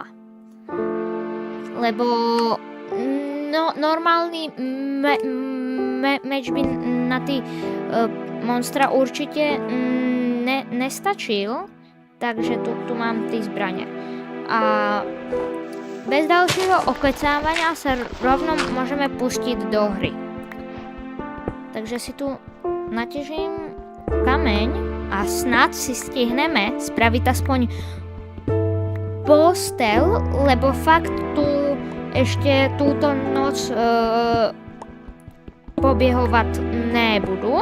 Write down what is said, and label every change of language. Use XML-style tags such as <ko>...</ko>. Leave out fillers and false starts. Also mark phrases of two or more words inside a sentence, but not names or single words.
<sk>Lebo normálny meč by na ty monstra určitě nestačil, takže tu mám ty zbraně. A bez dalšího okecávania sa rovno môžeme pustiť do hry. Takže si tu natěžím kameň a snad si stihneme spraviť aspoň postel, lebo fakt tu ešte túto noc pobiehovať nebudu.</sk>